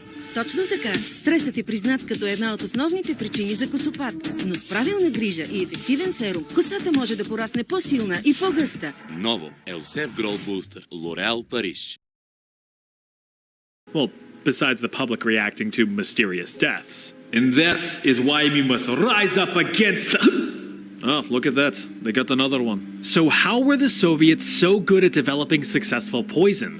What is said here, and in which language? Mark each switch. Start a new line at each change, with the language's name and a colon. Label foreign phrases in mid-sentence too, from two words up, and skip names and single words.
Bulgarian: Точно така. Стресът е признат като една от основните причини за косопат. Но с правилна грижа и ефективен серум, косата може да порасне по-силна и по-гъста. Ново Елсев
English: Growth Booster.
Bulgarian: L'Oréal, Париж.
English: Well, besides the public reacting to mysterious deaths. And that is why we must rise up against... Oh, look at that. They got another one. So how were the Soviets so good at developing successful poisons?